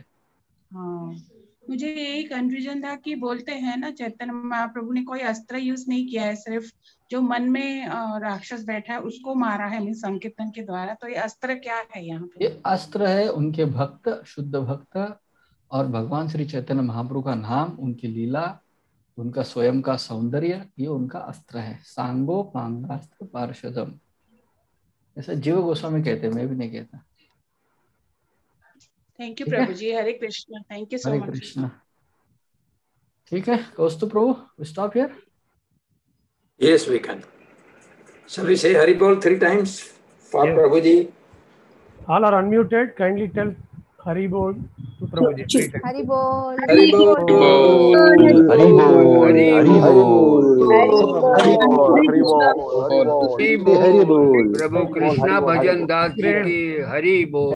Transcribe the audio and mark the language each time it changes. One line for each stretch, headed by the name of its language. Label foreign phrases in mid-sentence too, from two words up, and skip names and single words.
Hindi: हाँ, मुझे यही कंफ्यूजन था कि बोलते हैं ना चैतन्य महाप्रभु ने कोई अस्त्र यूज नहीं किया है, सिर्फ जो मन में राक्षस बैठा है उसको मारा है संकीर्तन के द्वारा। तो ये अस्त्र क्या है यहाँ पे? ये अस्त्र है उनके भक्त, शुद्ध भक्त, और भगवान श्री चैतन्य महाप्रभु का नाम, उनकी लीला, उनका स्वयं का सौंदर्य, ये उनका अस्त्र है।
Sanskrit: सांगो पांगास्त्र पार्षदम,
Hindi: ऐसा जीव गोस्वामी कहते हैं, मैं भी नहीं कहता।
English: thank you
Hindi: प्रभु जी, हरे कृष्ण,
English: thank you so much.
Hindi: हरे कृष्ण। ठीक है, कौस्तुभ प्रभु,
English: we stop here? Yes, we can. Shall we say
Hindi: हरि बोल
English: 3 times for Yes. Prabhuji? All are unmuted. Kindly tell
Hindi: हरि बोल
English: to Prabhuji. 3 times.
Hindi: हरि बोल। हरि बोल. हरि बोल, हरि बोल, हरि बोल, प्रभु कृष्णा भजन दास जी की हरि बोल।